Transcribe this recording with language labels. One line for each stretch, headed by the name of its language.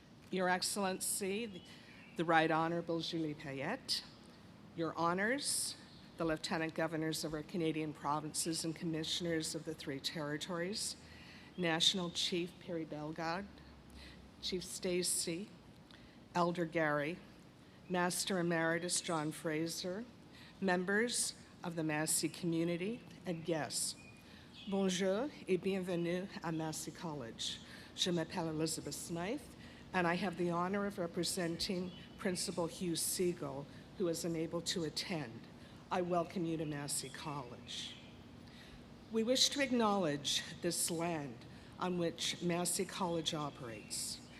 English: Your Excellency, the Right Honorable Julie Payette, Your Honors, the Lieutenant Governors of our Canadian provinces and Commissioners of the 3 territories, National Chief Perry Bellegarde, Chief Stacy, Elder Gary, Master Emeritus John Fraser, members of the Massey community, and guests.
French: Bonjour et bienvenue à Massey College. Je m'appelle
English: Elizabeth Smythe, and I have the honor of representing Principal Hugh Siegel, who is unable to attend. I welcome you to Massey College. We wish to acknowledge this land on which Massey College operates.